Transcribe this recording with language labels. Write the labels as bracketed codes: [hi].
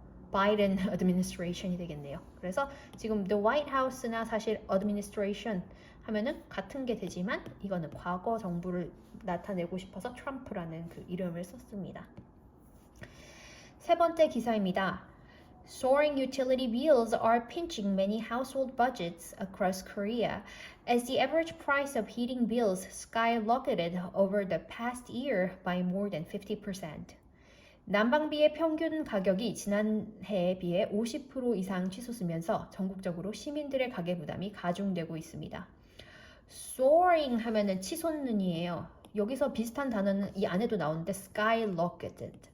[ko] 바이든 administration이 되겠네요. 그래서 지금 the White House나 사실 administration 하면은 같은 게 되지만 이거는 과거 정부를 나타내고 싶어서 트럼프라는 그 이름을 썼습니다. 세 번째 기사입니다. [en] Soaring utility bills are pinching many household budgets across Korea as the average price of heating bills skyrocketed over the past year by more than 50%. [ko] 난방비의 평균 가격이 지난해에 비해 50% 이상 치솟으면서 전국적으로 시민들의 가계 부담이 가중되고 있습니다. Soaring 하면은 치솟는이에요. 여기서 비슷한 단어는 이 안에도 나오는데 skyrocketed.